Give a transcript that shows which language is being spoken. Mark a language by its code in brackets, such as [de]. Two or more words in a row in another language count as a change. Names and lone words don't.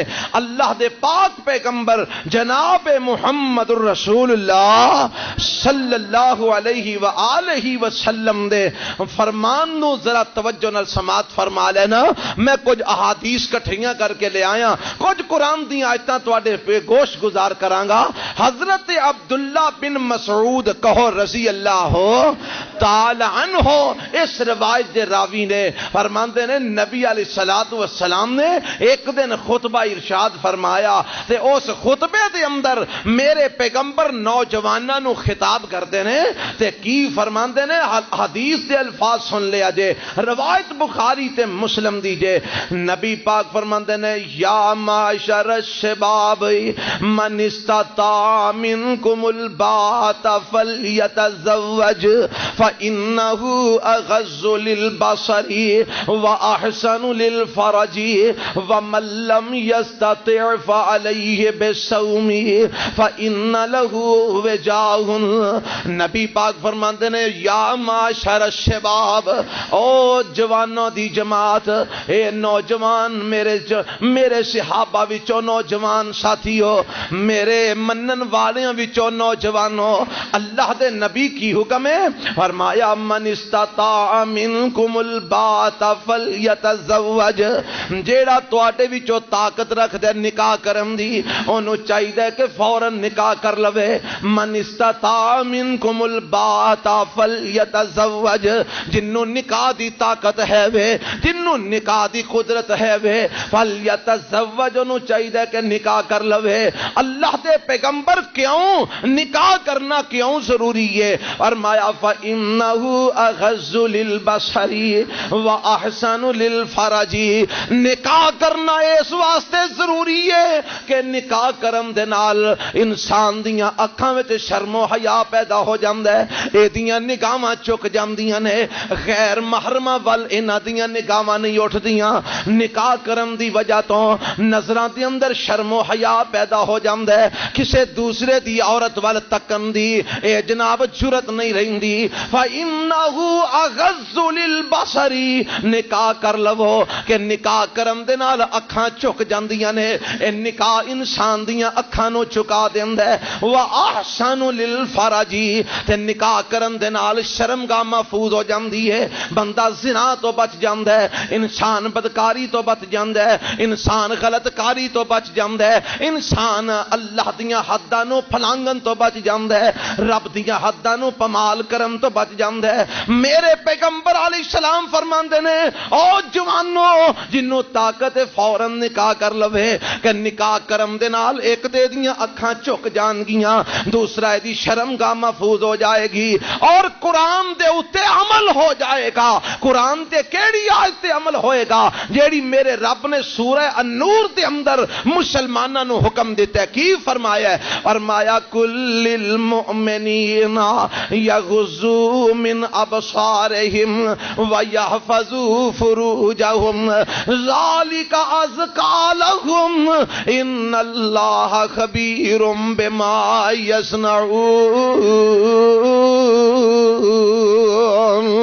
[pa] اللہ دے پاک پیغمبر جناب محمد الرسول اللہ [ar] صلی اللہ علیہ وآلہ وسلم [pa] دے فرمان نو ذرا توجہ نال سماعت فرما لینا۔ میں کچھ احادیث کٹھیاں کر کے لے آیا، کچھ قرآن دی آیتاں تواڈے پہ گوش گزار کرانگا۔ حضرت عبداللہ بن مسعود کہو [ar] رضی اللہ تعالی عنہ، [pa] اس روایت دے راوی نے فرماندے نے نبی [ar] علیہ الصلوۃ والسلام [pa] نے ایک دن خطبہ ارشاد فرمایا تے اس خطبے دے اندر میرے پیغمبر نوجواناں نو خطاب کردے نے تے کی فرماندے نے، حدیث دے الفاظ سن لیا جے، روایت بخاری تے مسلم دی جے۔ [ar] نبی پاک فرماندے نے یا معاشر الشباب من استطاع منکم الباءۃ فلیتزوج فإنه اغض للبصر واحسن للفرج ومن لم يستطع فعليه بالصوم فإن له وجاء۔ [pa] نبی پاک فرماندے نے [ar] یا معاشر الشباب، [pa] او جوانوں دی جماعت، اے نوجوان میرے صحابہ وچوں نوجوان ساتھیو، میرے منن والیاں وچوں نوجوانوں، اللہ دے نبی کی حکم ہے، فرمایا [ar] من استطاع منکم الباءۃ فلیتزوج، [pa] جیڑا تواڈے وچوں طاقت رکھ دے نکاح کرن دی اونوں چاہیے کہ فوراً نکاح کر لوے۔ [ar] من استطاع منکم الباءۃ فلیتزوج، [pa] جنوں نکاح دی طاقت ہے وے، جنوں نکاح دی قدرت ہے وے، فلیتزوج، انہوں چاہیے کہ نکاح کر لوے۔ اللہ دے پیغمبر کیوں نکاح کرنا کیوں ضروری ہے؟ [ar] فرمایا فإنہ اغض للبصر واحسن للفرج، [pa] نکاح کرنا اس واسطے ضروری ہے کہ نکاح کرن دے نال انسان دیاں اکھاں وچ شرم و حیا پیدا ہو جاندا ہے، اے دیاں نگاہاں چک جاندیاں نے، غیر محرمہ ول انہاں دیاں نگاہاں نہیں اٹھدیاں۔ نکاح کرن دی وجہ تو نظراں دے اندر شرم و حیا پیدا ہو جاندا ہے، کسے دوسرے دی عورت ول تکن دی اے جناب جرت نہیں رہندی۔ [ar] فإنہ اغض للبصر، [pa] نکاح کر لو کہ نکاح کرن دے نال اکھاں چک جاندیاں نے، اے نکاح انسان دیاں اکھاں نو چکا دیندا ہے۔ [ar] وَأَحْسَنُ لِلْفَرَجِ، [pa] تے نکاح کرن دے نال شرمگاہ محفوظ ہو جاندی جاندی ہے، بندہ زنا تو بچ جاندا ہے، انسان بدکاری تو بچ جاندا ہے، انسان غلط کاری تو بچ جاندا ہے، انسان اللہ دیاں حداں نو پھلانگن تو بچ جاندا ہے، رب دیاں حداں نو پمال کرن تو بچ جاندا ہے۔ میرے پیغمبر [ar] علیہ السلام [pa] فرماندے نے او جوانو جنوں طاقت فوراً نکاح کر لوے کہ نکاح کرم دے نال ایک تے دیاں اکھاں جھک جان گیاں، دوسرا دی شرم گاہ محفوظ ہو جائے گی، اور قرآن دے اتے عمل ہو جائے گا۔ قرآن تے کیڑی آیت تے عمل ہوئے گا جیڑی میرے رب نے سورہ النور دے اندر مسلماناں نو حکم دیتا ہے۔ کی فرمایا ہے؟ [ar] فرمایا کل المؤمنین یغضوا من ابصارہم ویحفظوا فروجہم ذالک ازکی لہم ان اللہ خبیر بما یصنعون۔